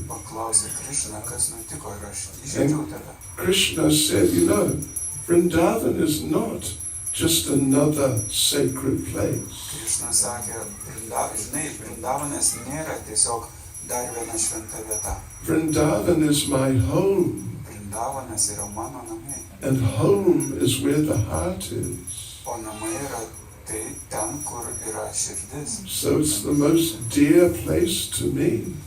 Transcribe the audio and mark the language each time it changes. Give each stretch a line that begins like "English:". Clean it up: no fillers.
Lithuanian: Paklausė Krišną, kas nutiko ir aš įžeidžiau tave.
English: Krishna said, Vrindavan is not just another sacred place.
Lithuanian: Krišna sakė, Vrindavanas nėra tiesiog dar viena šventa vieta.
English: Vrindavan is my home,
Lithuanian: Vrindavanas yra mano namai.
English: and home is where the heart is.
Lithuanian: O namai yra tai ten, kur yra širdis.
English: So it's the most dear place to me.